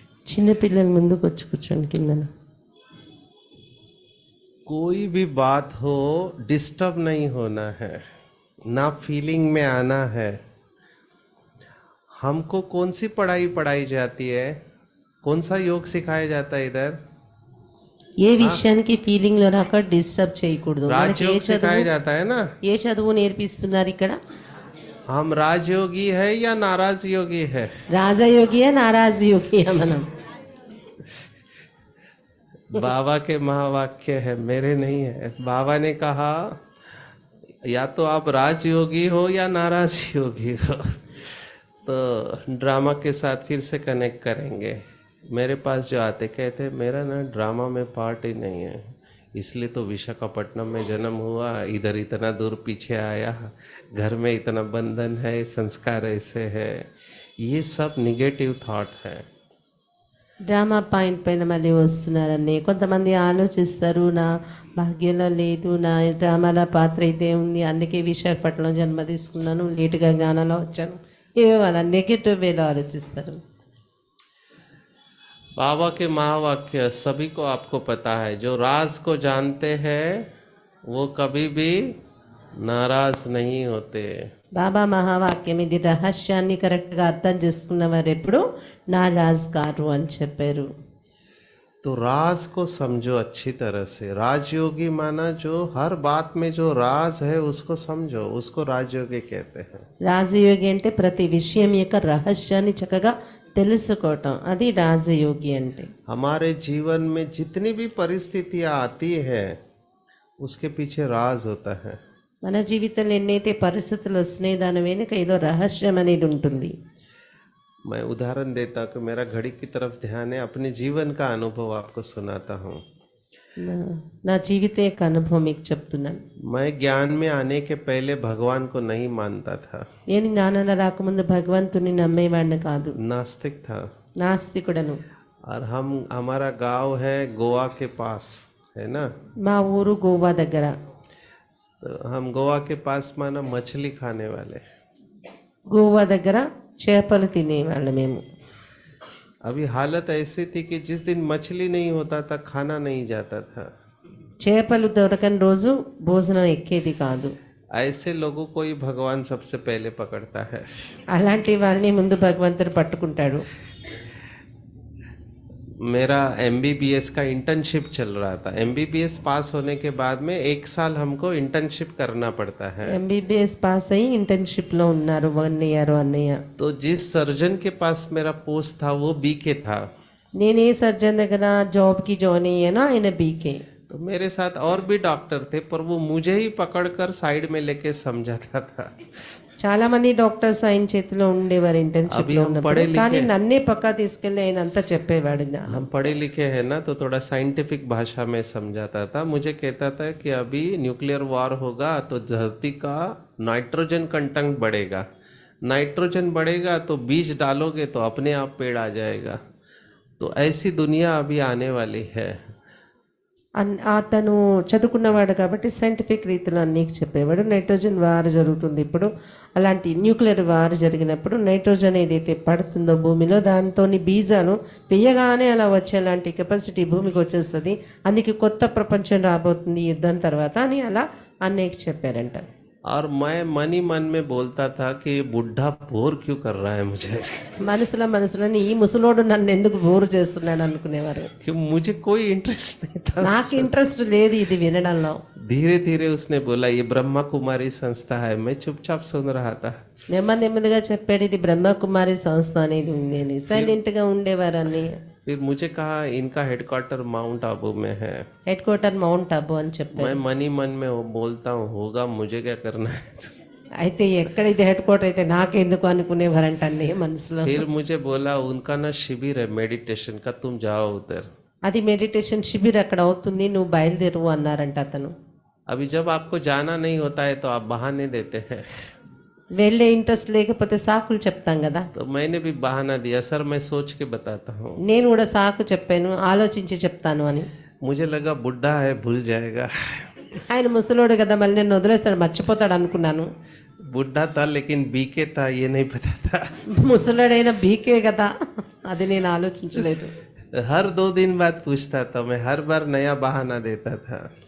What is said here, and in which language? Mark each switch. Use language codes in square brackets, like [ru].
[te] చిన్న పిల్లల ముందుకు వచ్చి కూర్చోండి కిందన. [hi] कोई भी बात हो डिस्टर्ब नहीं होना है, ना फीलिंग में आना है। हमको कौन सी पढ़ाई पढ़ाई जाती है? कौन सा योग सिखाया जाता है इधर? [te] ఏ విషయానికి ఫీలింగ్ లో రాక డిస్టర్బ్ చేయకూడదు. మనకి [hi] राजयोग सिखाया जाता है ना? [te] ఏ చదువు నేర్పిస్తున్నారు ఇక్కడ? [hi] हम राजयोगी है या नाराज योगी है? [te] రాజయోగియా నారాజ్ యోగియా మనం? [hi] बाबा के महावाक्य है, मेरे नहीं है। बाबा ने कहा या तो आप राजयोगी हो या नाराज योगी हो। तो ड्रामा के साथ फिर से कनेक्ट करेंगे। मेरे पास जो आते कहते मेरा ना ड्रामा में पार्ट ही नहीं है, इसलिए तो विशाखापट्टनम में जन्म हुआ, इधर इतना दूर पीछे आया, घर में इतना बंधन है, संस्कार ऐसे है। ये सब निगेटिव थॉट है। [te] డ్రామా పాయింట్ పైన మళ్ళీ వస్తున్నారని కొంతమంది ఆలోచిస్తారు, నా భాగ్యంలో లేదు, నా డ్రామాల పాత్ర అయితే ఉంది, అందుకే విశాఖపట్నంలో జన్మ తీసుకున్నాను, లేటుగా జ్ఞానంలో వచ్చాను, ఏవో అలా నెగిటివ్ వేలో ఆలోచిస్తారు. [hi] बाबा के महावाक्य सभी को आपको पता है, जो राज को जानते हैं वो कभी भी नाराज नहीं होते। [te] బాబా మహావాక్యం ఇది రహస్యాన్ని కరెక్ట్గా అర్థం చేసుకున్న వారు ఎప్పుడు నారాజ్ కారు అని చెప్పారు. [hi] तो राज को समझो अच्छी तरह से। राजयोगी माना जो हर बात में जो राज है उसको समझो, उसको राजयोगी कहते हैं। [te] రాజయోగి అంటే ప్రతి విషయం యొక్క రహస్యాన్ని చక్కగా తెలుసుకోవటం, అది రాజయోగి అంటే. [hi] हमारे जीवन में जितनी भी परिस्थितियां आती है उसके पीछे राज होता है। [te] మన జీవితంలో ఎన్నైతే పరిస్థితులు వస్తున్నాయి దాని వెనుక ఏదో రహస్యం అనేది ఉంటుంది. [hi] मैं उदाहरण देता हूँ कि मेरा घड़ी की तरफ ध्यान है, अपने जीवन का अनुभव आपको सुनाता हूँ। [te] నా జీవిత యొక్క అనుభవం మీకు చెప్తున్నాను. [hi] मैं ज्ञान में आने के पहले भगवान को नहीं मानता था, [te] నేను జ్ఞానంలో రాకముందు భగవంతుని నమ్మేవాడిని కాదు, [hi] नास्तिक था। [te] నాస్తికుడను. [hi] और हमारा गांव है गोवा के पास, है ना? [te] మా ఊరు గోవా దగ్గర. [hi] तो हम गोवा के पास माना मछली खाने वाले। [te] గోవా దగ్గర చేపలు తినేవాళ్ళు మేము. [hi] अभी हालत ऐसी थी कि जिस दिन मछली नहीं होता था खाना नहीं जाता था। [te] చేపలు దొరకని రోజు భోజనం ఎక్కేది కాదు. [hi] ऐसे लोगों को ही भगवान सबसे पहले पकड़ता है। [te] అలాంటి వాళ్ళని ముందు భగవంతుడు పట్టుకుంటాడు. [hi] मेरा MBBS का इंटर्नशिप चल रहा था। MBBS पास होने के बाद में 1 साल हमको इंटर्नशिप करना पड़ता है। [te] ఎంబీబీఎస్ పాస్ అయ్యి ఇంటర్న్షిప్లో ఉన్నారు 1 ఇయర్ అన్నయ్య. [hi] तो जिस सर्जन के पास मेरा पोस्ट था वो BK था। [te] నేను ఏ సర్జన్ దగ్గర జాబ్కి జాయిన్ అయ్యానో ఆయన బీకే. [hi] तो मेरे साथ और भी डॉक्टर थे, पर वो मुझे ही पकड़कर साइड में लेके समझाता था। [te] చాలా మంది డాక్టర్స్ ఆయన చేతిలో ఉండేవారు ఇంటర్న్షిప్ అవి లో [hi] हम [te] ఉన్నప్పుడు, పढ़े लिखे- కానీ నన్నే పక్కా తీసుకెళ్ళి ఆయన అంతా చెప్పేవాడు. [hi] हम पढ़े लिखे हैं ना, तो थोड़ा साइंटिफिक भाषा में समझाता था। मुझे कहता था कि अभी न्यूक्लियर वॉर होगा तो धरती का नाइट्रोजन कंटेंट बढ़ेगा, नाइट्रोजन बढ़ेगा तो बीज डालोगे तो अपने आप पेड़ आ जाएगा। तो ऐसी दुनिया अभी आने वाली है। [te] అతను చదువుకున్నవాడు కాబట్టి సైంటిఫిక్ రీతిలో అన్నీ చెప్పేవాడు. నైట్రోజన్ వార్ జరుగుతుంది ఇప్పుడు, అలాంటి న్యూక్లియర్ వార్ జరిగినప్పుడు నైట్రోజన్ ఏదైతే పడుతుందో భూమిలో దాంతో బీజాలు వేయగానే అలా వచ్చేలాంటి కెపాసిటీ భూమికి వచ్చేస్తుంది, అందుకే కొత్త ప్రపంచం రాబోతుంది యుద్ధం తర్వాత అని అలా అన్నయ్యకి చెప్పారంట. [hi] और मैं मन ही मन में बोलता था कि ये बुढ़ा बोर क्यों कर रहा है मुझे। [te] మనసులోని ఈ ముసలోడు నన్ను ఎందుకు బోరు చేస్తున్నాడు అనుకునేవారు. [hi] कि मुझे कोई इंटरेस्ट नहीं था। [te] నాకు ఇంట్రెస్ట్ లేదు ఇది వినడంలో. [hi] धीरे धीरे उसने बोला ये ब्रह्मा कुमारी संस्था है, मैं चुपचाप सुन रहा था। [te] నెమ్మదిగా చెప్పాడు ఇది బ్రహ్మకుమారి సంస్థ అనేది ఉంది అని. సైలెంట్గా ఉండేవారు అన్నయ్య. [hi] फिर मुझे कहा इनका हेडक्वार्टर माउंट आबू में है। [te] హెడ్ క్వార్టర్ మౌంట్ అబు అని చెప్పారు. [hi] मैं मन ही मन में वो बोलता हूँ होगा, मुझे क्या करना है। [te] అయితే ఎక్కడ ఇది హెడ్ క్వార్టర్ అయితే నాకెందుకు అనుకునేవారంట అన్నయ్య మనసులో. [hi] फिर मुझे बोला उनका ना शिविर है मेडिटेशन का, तुम जाओ उधर। [te] అది మెడిటేషన్ శిబిర్ అక్కడ అవుతుంది, నువ్వు బయలుదేరు అన్నారంట అతను. [hi] अभी जब आपको जाना नहीं होता है तो आप बहाने देते हैं। [te] వెళ్ళే ఇంట్రెస్ట్ లేకపోతే సాకులు చెప్తాం కదా. [hi] तो मैंने भी बहाना दिया, सर मैं सोच के बताता हूँ। [te] నేను కూడా సాకు చెప్పాను, ఆలోచించి చెప్తాను అని. [hi] मुझे लगा बुढ़ा है भूल जाएगा। [te] ఆయన ముసలోడు కదా, మళ్ళీ నన్ను వదిలేస్తాడు, మర్చిపోతాడు అనుకున్నాను. [hi] बुढ़ा था लेकिन बीके था, ये नहीं पता था। [te] ముసలోడైన బీకే కదా, అది నేను ఆలోచించలేదు. [hi] हर 2 दिन बाद पूछता था, मैं हर बार नया बहाना देता था।